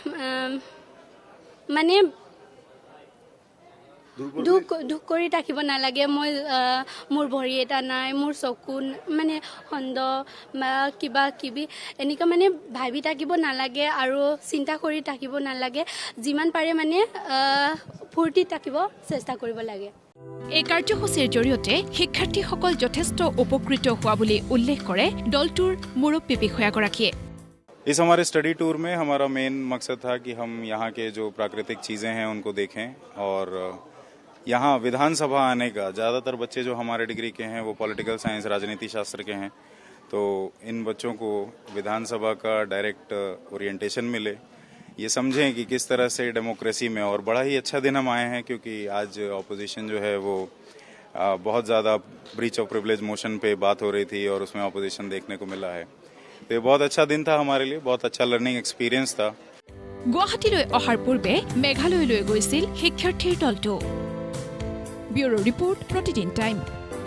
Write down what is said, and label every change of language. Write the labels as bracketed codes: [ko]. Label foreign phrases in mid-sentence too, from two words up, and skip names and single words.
[as] মানে দুখ কৰি থাকিব নালাগে মই মোৰ ভৰি এটা নাই মোৰ চকু মানে খণ্ড বা কিবা কিবি এনেকুৱা মানে ভাবি থাকিব নালাগে আৰু চিন্তা কৰি থাকিব নালাগে যিমান পাৰে মানে ফূৰ্তি থাকিব চেষ্টা কৰিব লাগে এই কাৰ্যসূচীৰ জৰিয়তে শিক্ষাৰ্থীসকল যথেষ্ট উপকৃত হোৱা বুলি উল্লেখ কৰে দলটোৰ মুৰব্বী বিষয়াগৰাকীয়ে [hi] इस हमारे [en] study tour [hi] में हमारा मेन मकसद था कि हम यहाँ के जो प्राकृतिक चीज़ें हैं उनको देखें और यहाँ विधानसभा आने का ज़्यादातर बच्चे जो हमारे डिग्री के हैं वो [en] political science [hi] राजनीति शास्त्र के हैं तो इन बच्चों को विधानसभा का [en] direct orientation [hi] मिले ये समझें कि किस तरह से डेमोक्रेसी में और बड़ा ही अच्छा दिन हम आए हैं क्योंकि आज ऑपोजिशन जो है वो बहुत ज़्यादा [en] breach of privilege motion [hi] पे बात हो रही थी और उसमें ऑपोजिशन देखने को मिला है तो ये बहुत अच्छा दिन था हमारे लिए बहुत अच्छा [en] learning experience [hi] था [as] গুৱাহাটীলৈ অহাৰ পূৰ্বে মেঘালয়লৈ গৈছিল শিক্ষাৰ্থীৰ দলটো [en] bureau report [as] প্ৰতিদিন টাইম